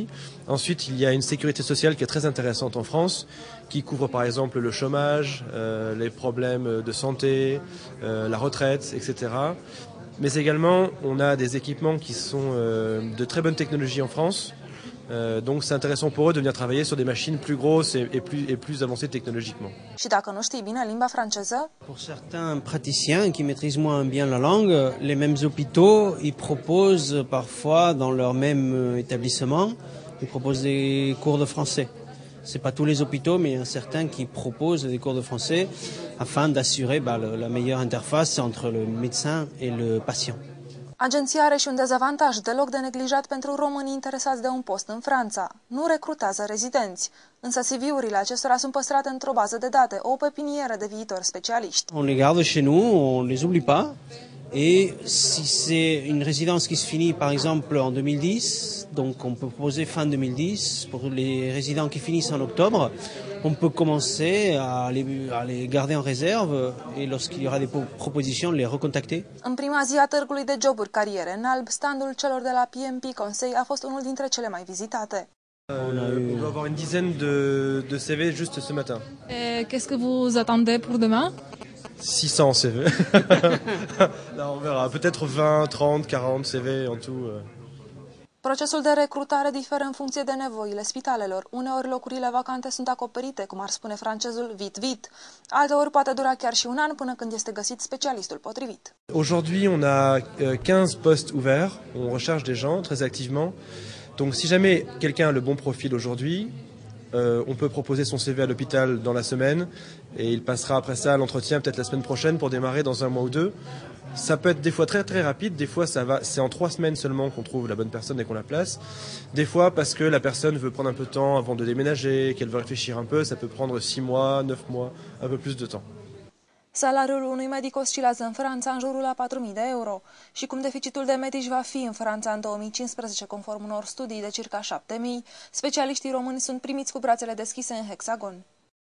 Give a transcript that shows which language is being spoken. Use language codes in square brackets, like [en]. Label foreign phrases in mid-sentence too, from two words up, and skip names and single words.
[fr] Ensuite, il y a une sécurité sociale qui est très intéressante en France, qui couvre par exemple le chômage, les problèmes de santé, la retraite, etc. Mais également, on a des équipements qui sont de très bonne technologie en France. Donc c'est intéressant pour eux de venir travailler sur des machines plus grosses et plus avancées technologiquement. [ro] Și dacă nu știi bine limba franceză? [fr] Pour certains praticiens qui maîtrisent moins bien la langue, les mêmes hôpitaux, ils proposent parfois dans leur même établissement, ils proposent des cours de français. C'est pas tous les hôpitaux, mais il y en a certains qui proposent des cours de français afin d'assurer la meilleure interface entre le médecin et le patient. [ro] Agenția are și un dezavantaj deloc de neglijat pentru românii interesați de un post în Franța. Nu recrutează rezidenți, însă CV-urile acestora sunt păstrate într-o bază de date, o pepinieră de viitori specialiști. [fr] On les garde chez nous, on les oublie pas. Et si c'est une résidence qui se finit par exemple en 2010, donc on peut proposer fin 2010 pour les résidents qui finissent en octobre, on peut commencer à les garder en réserve et lorsqu'il y aura des propositions, les recontacter. [ro] În prima zi a târgului de joburi Cariere în Alb, standul celor de la PMP Conseil a fost unul dintre cele mai vizitate. [fr] On doit avoir une dizaine de CV juste ce matin. Et qu'est-ce que vous attendez pour demain? 600 CV. Là, on verra. Peut-être 20, 30, 40 CV en tout. [ro] Procesul de recrutare diferă în funcție de nevoile spitalelor. Uneori locurile vacante sunt acoperite, cum ar spune francezul, vite. Alteori poate dura chiar și un an până când este găsit specialistul potrivit. [fr] Aujourd'hui, on a 15 postes ouverts. On recherche des gens très activement. Donc si jamais quelqu'un a le bon profil aujourd'hui, on peut proposer son CV à l'hôpital dans la semaine et il passera après ça à l'entretien peut-être la semaine prochaine pour démarrer dans un mois ou deux. Ça peut être des fois très rapide, des fois c'est en 3 semaines seulement qu'on trouve la bonne personne et qu'on la place. Des fois parce que la personne veut prendre un peu de temps avant de déménager, qu'elle veut réfléchir un peu, ça peut prendre 6 mois, 9 mois, un peu plus de temps. [ro] Salariul unui medic oscilează în Franța în jurul la 4.000 de euro. Și cum deficitul de medici va fi în Franța în 2015, conform unor studii de circa 7.000, specialiștii români sunt primiți cu brațele deschise în Hexagon.